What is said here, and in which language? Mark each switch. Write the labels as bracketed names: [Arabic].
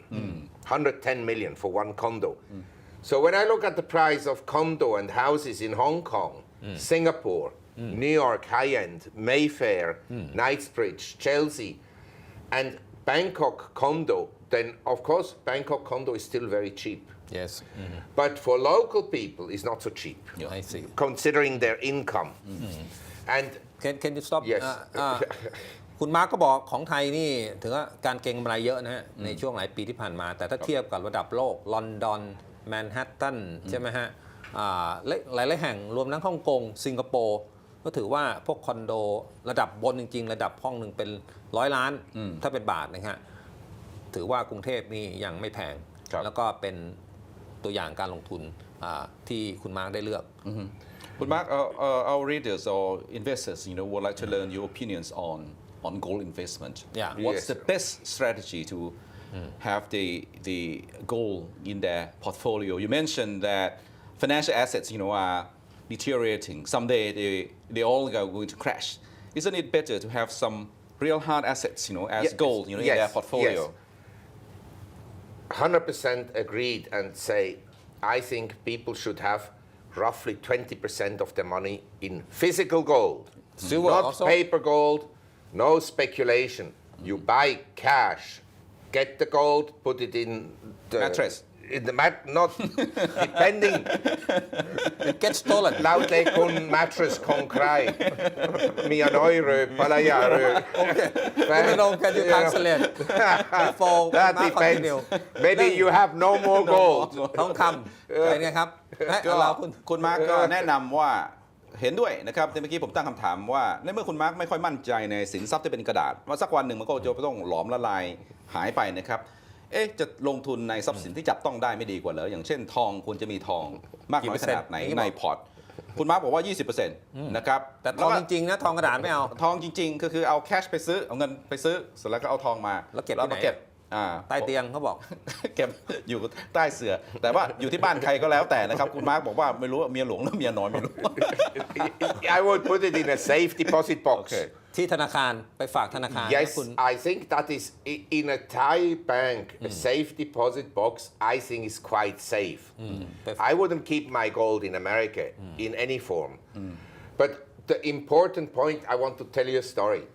[English] 110 million for one condo. So when I look at the price of condo and houses in Hong Kong, Singapore, New York high-end, Mayfair, Knightsbridge, Chelsea, and Bangkok condo, then of course Bangkok condo is still very cheap. yes But for local people, it's not so cheap, I see considering their income. And can you stop yes, [Thai] คุณมาร์กก็บอกของไทยนี่ถือว่าการเก็งกำไรเยอะนะฮะในช่วงหลายปีที่ผ่านมาแต่ถ้าเทียบกับระดับโลกลอนดอนแมนฮัตตันใช่ไหมฮะหลายแห่งรวมทั้งฮ่องกงสิงคโปร์ก็ถือว่าพวกคอนโดระดับบนจริงๆระดับห้องหนึ่งเป็น100 ล้านถ้าเป็นบาทนะฮะถือว่ากรุงเทพนี่ยังไม่แพงแล้วก็เป็นตัวอย่างการลงทุนที่คุณมาร์กได้เลือก [English] But Mark, our readers or investors, would like to learn your opinions on gold investment. Yeah. What's the best strategy to have the gold in their portfolio? You mentioned that financial assets, are deteriorating. Someday they all are going to crash. Isn't it better to have some real hard assets, as gold, in their portfolio? Yes. 100% agreed and say, I think people should have roughly 20% of their money in physical gold, Silver not also? paper gold, no speculation. You buy cash, get the gold, put it in the Mattress. In the not depending. It gets stolen [Thai] แล้วแต่คุณ mattress ของใครเมียน้อยหรือภรรยาหรือ [English] คุณธนง can you translate before That Mark depends. continue Maybe you have no more gold. [Thai] ทองคำเป็นไงครับ ก็ เรา คุณมาร์กก็แนะนำว่าเห็นด้วยนะครับแต่เมื่อกี้ผมตั้งคำถามว่าในเมื่อคุณมาร์กไม่ค่อยมั่นใจในสินทรัพย์ที่เป็นกระดาษว่าสักวันหนึ่งมันก็จะต้องหลอมละลายหายไปนะครับจะลงทุนในทรัพย์สินที่จับต้องได้ไม่ดีกว่าเหรออย่างเช่นทองควรจะมีทองมากน้อยขนาดไหนในพอร์ตคุณมาร์กบอกว่า 20% นะครับ แต่ทองจริงๆนะทองกระดาษไม่เอา ทองจริงๆก็คือเอาแคชไปซื้อเอาเงินไปซื้อเสร็จแล้วก็เอาทองมา แล้วเก็บที่ไหน เก็บ ใต้เตียงเขาบอก เก็บอยู่ใต้เสื่อแต่ว่าอยู่ที่บ้านใครก็แล้วแต่นะครับคุณมาร์กบอกว่าไม่รู้ว่าเมียหลวงหรือเมียน้อยไม่รู้ [English] I would put it in a safe deposit box. Okay. [Thai] ที่ธนาคารไปฝากธนาคาร [English] Yes, [Thai] คุณ [English] I think that is in a Thai bank, a safe deposit box, I think is quite safe. I wouldn't keep my gold in America in any form. But the important point, I want to tell you a story.